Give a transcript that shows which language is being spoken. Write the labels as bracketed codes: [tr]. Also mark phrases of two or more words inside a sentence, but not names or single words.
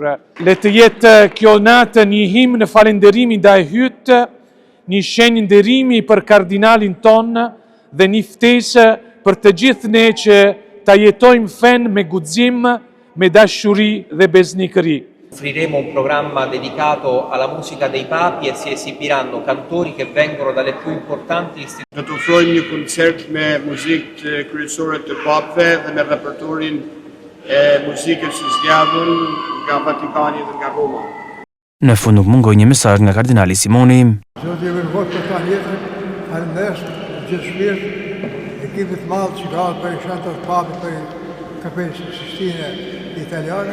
[sq] Le të jetë kjo natë një himn në falënderimi ndaj hyt, një shenjë nderimi për kardinalin ton dhe një ftesë për të gjithë ne që ta jetojmë fen me guxim, me dashuri dhe besnikëri. [it] Offriremo un programma dedicato alla musica dei papi e si esibiranno cantori che vengono dalle più importanti istituzioni. [sq] Do të ofrojmë një koncert me muzikë të kryesore të papëve dhe me repertorin e muzikës së zgjedhur nga Vatikani dhe nga Roma. Në fund nuk mungoi një mesazh nga kardinali Simoni. Zoti ju mirëfort për ta jetën, falenderoj gjithë shpirt ekipit të madh që ka për shantat papi për Kapelën Sistine Italiane.